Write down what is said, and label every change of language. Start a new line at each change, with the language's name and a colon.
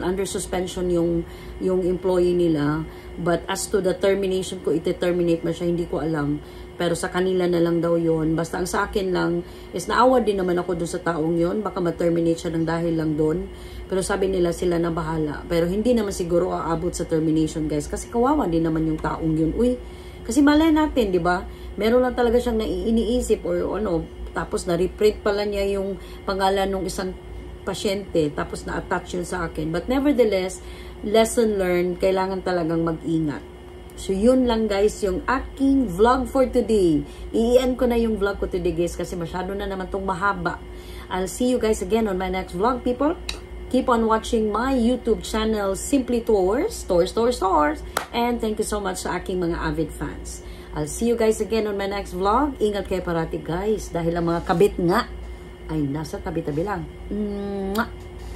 Filipino: Under suspension yung employee nila,
English: but as to the termination
Filipino: ko, ite-terminate ba siya, hindi ko alam. Pero sa kanila na lang daw yon. Basta ang sa akin lang is naawa din naman ako dun sa taong yon. Baka ma-terminate siya ng dahil lang dun. Pero sabi nila sila na bahala. Pero hindi naman siguro aabot sa termination guys. Kasi kawawa din naman yung taong yun. Uy, kasi malay natin, di ba? Meron lang talaga siyang iniisip or ano. Tapos na-reprint pala niya yung pangalan ng isang pasyente. Tapos na-attach yun sa akin.
English: But nevertheless, lesson learned,
Filipino: kailangan talagang mag-ingat. So, yun lang guys, yung aking vlog
English: for today.
Filipino: I-end ko na yung vlog ko today guys kasi masyado na naman tong mahaba.
English: I'll see you guys again on my next vlog, people. Keep on watching my YouTube channel, Simply Tours. And thank you so much
Filipino: sa aking mga
English: avid fans. I'll see you guys again on my next vlog.
Filipino: Ingat kayo parati guys dahil ang mga kabit nga ay nasa tabi-tabi lang. Mwah!